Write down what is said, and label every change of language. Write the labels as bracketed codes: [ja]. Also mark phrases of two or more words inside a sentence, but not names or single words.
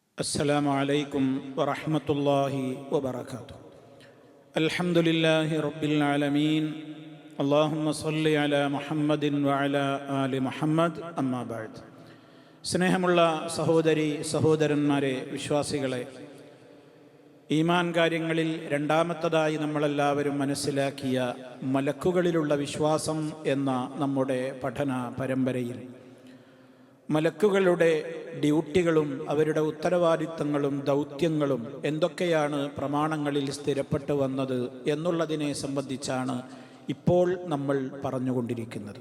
[ar] السلام عليكم ورحمة الله وبركاته. الحمد لله رب العالمين. اللهم صل على محمد وعلى آل محمد. أما بعد. [ml] സ്നേഹമുള്ള സഹോദരി സഹോദരന്മാരെ, വിശ്വാസികളെ, ഈമാൻ കാര്യങ്ങളിൽ രണ്ടാമത്തതായി നമ്മളെല്ലാവരും മനസ്സിലാക്കിയ മലക്കുകളിലുള്ള വിശ്വാസം എന്ന നമ്മുടെ പഠന പരമ്പരയിൽ മലക്കുകളുടെ ഡ്യൂട്ടികളും അവരുടെ ഉത്തരവാദിത്തങ്ങളും ദൗത്യങ്ങളും എന്തൊക്കെയാണ് പ്രമാണങ്ങളിൽ സ്ഥിരപ്പെട്ടു വന്നത് എന്നുള്ളതിനെ സംബന്ധിച്ചാണ് ഇപ്പോൾ നമ്മൾ പറഞ്ഞുകൊണ്ടിരിക്കുന്നത്.